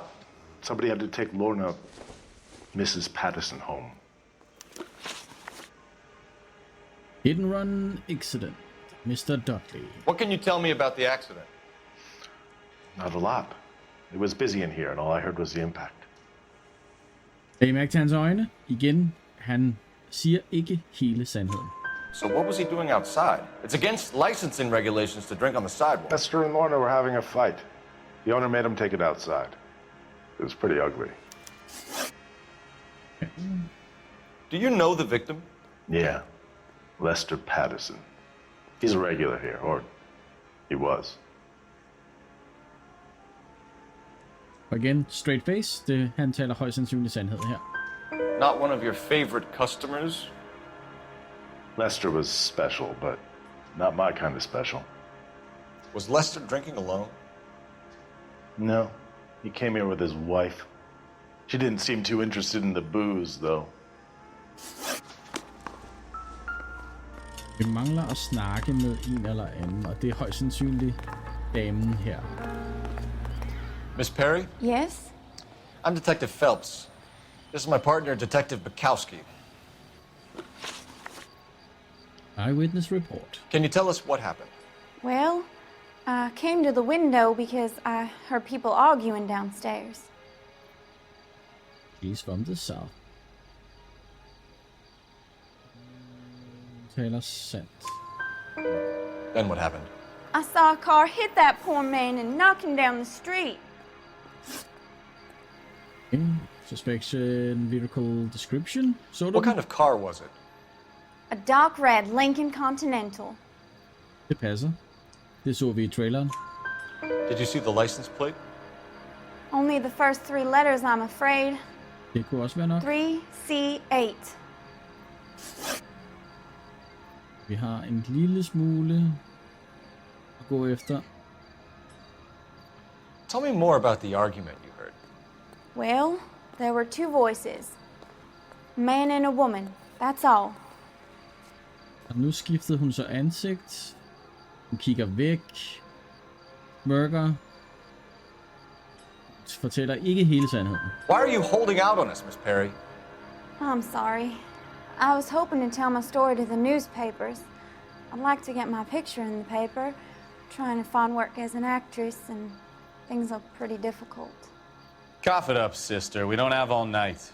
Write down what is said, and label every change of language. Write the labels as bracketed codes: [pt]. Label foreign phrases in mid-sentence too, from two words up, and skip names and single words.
[en] Somebody had to take Lorna, Mrs. Patterson, home. Hit and run accident. Mr. Dudley. What can you tell me about the accident? Not a lot. It was busy in here, and all I heard was the impact. [da] Læg mærke til hans øjne. Igen, han siger ikke hele sandheden. [en] So what was he doing outside? It's against licensing regulations to drink on the sidewalk. Esther and Lorna were having a fight. The owner made him take it outside. It was pretty ugly. Do you know the victim? Yeah. Lester Patterson. He's a regular here, or he was. [da] Og igen, [en] straight face. [da] Det, han taler højst sandsynligt sandhed her. [en] Not one of your favorite customers? Lester was special, but not my kind of special. Was Lester drinking alone? No. He came here with his wife. She didn't seem too interested in the booze, though. [da] Vi mangler at snakke med en eller anden, og det er højst sandsynligt damen her. [en] Miss Perry? Yes? I'm Detective Phelps. This is my partner, Detective Bukowski. Eyewitness report. Can you tell us what happened? Well, I came to the window because I heard people arguing downstairs. She's from the south. [da] Taler sandt. [en] Then what happened? I saw a car hit that poor man and knock him down the street. Suspicion, vehicle description, sort of. What kind of car was it? A dark red Lincoln Continental. [da] Det passer. Det så vi i traileren. [en] Did you see the license plate? Only the first three letters, I'm afraid. [da] Det kunne også være nok. 3C8. Vi har en lille smule at gå efter. [en] Tell me more about the argument you heard. Well, there were two voices. A man and a woman, that's all. [da] Og nu skiftede hun så ansigt. Hun kigger væk. Mørker. Fortæller ikke hele sandheden. [en] Why are you holding out on us, Miss Perry? I'm sorry. I was hoping to tell my story to the newspapers. I'd like to get my picture in the paper. Trying to find work as an actress, and things are pretty difficult. Cough it up, sister. We don't have all night.